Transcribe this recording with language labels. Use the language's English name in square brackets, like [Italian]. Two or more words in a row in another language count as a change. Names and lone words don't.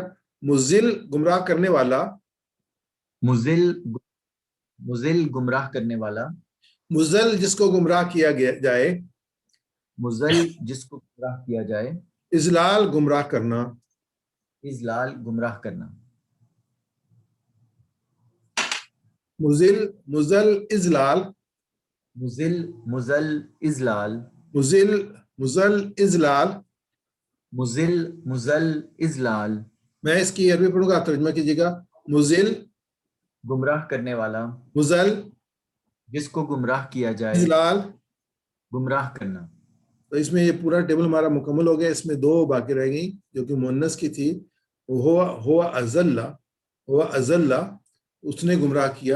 [Urdu] مزل گمراہ کرنے والا، [Arabic] مزل، مزل [Urdu] گمراہ کرنے والا. مزل جس کو گمراہ کیا گیا جائے، مزل جس کو گمراہ کیا جائے. ازلال گمراہ کرنا. ازلال گمراہ کرنا. [Arabic] مزل مزل ازلال، مزل مزل ازلال. مزل مزل ازلال. مزل مزل ازلال. [Urdu] میں اس کی عربی پڑھوں گا، ترجمہ کیجیے گا. مزل گمراہ کرنے والا، مزل جس کو گمراہ کیا جائے. ازلال. گمراہ کرنا. تو اس میں یہ پورا ٹیبل ہمارا مکمل ہو گیا. اس میں دو باقی رہ گئیں جو کہ مؤنث کی تھی. [Arabic] ہوا ازلہ، ہوا ازلہ [Urdu] اس نے گمراہ کیا.